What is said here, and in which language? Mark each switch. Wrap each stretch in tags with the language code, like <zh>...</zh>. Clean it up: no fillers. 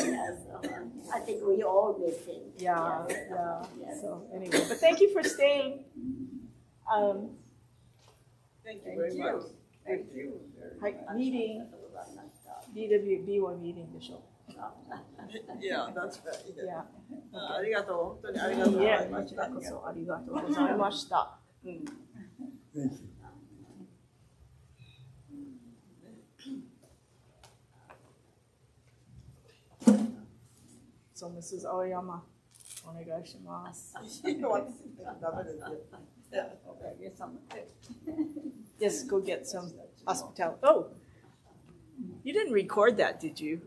<en>Yes, I think we all miss him. Yeah, Yes. yeah. Yes. So anyway, but thank you for staying. Thank you very much. Thank you.</en> <ja>はい、meeting, BWB1 meeting でしょ。</ja> <en>Yeah, that's right. Yeah.</en> <ja>ありがとう、本当にありがとうございまこちした。らこそありがとうございました。</ja> <en>So, Mrs. Aoyama, お願いします。</en> <ja>ダメですよ。</ja> <en>Yes, go get some hospitality. Oh, you didn't record that, did you?</en>